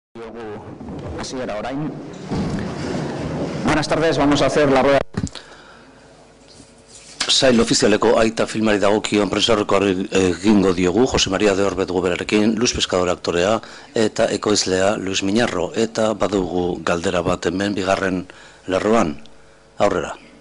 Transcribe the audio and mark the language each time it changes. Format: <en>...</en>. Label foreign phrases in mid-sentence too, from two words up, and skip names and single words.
<eu>daukagu hasiera orain.</eu> <es>Buenas tardes, vamos a hacer la rueda.</es> <eu>Sail ofizialeko aita filmari dagokion prentsaurreko egingo diogu Jose Maria de Orbet goberarekin, Luis Pescador aktorea eta ekoizlea Luis Miñarro, eta badugu galdera bat hemen bigarren lerroan. Aurrera.</eu>